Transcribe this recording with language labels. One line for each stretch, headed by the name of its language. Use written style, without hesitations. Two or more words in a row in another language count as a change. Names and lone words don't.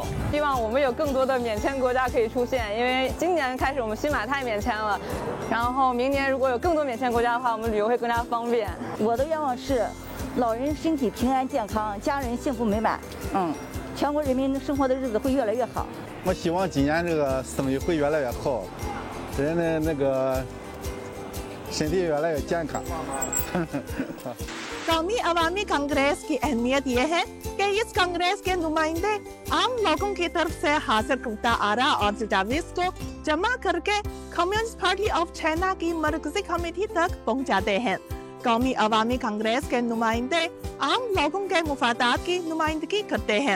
Chinese: 希望我们有更多的免签国家可以出现，因为今年开始我们新马泰免签了，然后明年如果有更多免签国家的话，我们旅游会更加方便。我的愿望是，老人身体平安健康，家人幸福美满。全国人民生活的日子会越来越好。我希望今年这个生意会越来越好，人的那个身体越来越健康。
Urdu: قومی عوامی کانگریس کی اہمیت یہ ہے کہ اس کانگریس کے نمائندے عام لوگوں کی طرف سے حاصل کرتا آرا اور تجاویز کو جمع کرکے کمیونسٹ پارٹی آف چائنا کی مرکزی کمیٹی تک پہنچاتے ہیں. قومی عوامی کانگریس کے نمائندے عام لوگوں کے مفادات کی نمائندگی کرتے ہیں.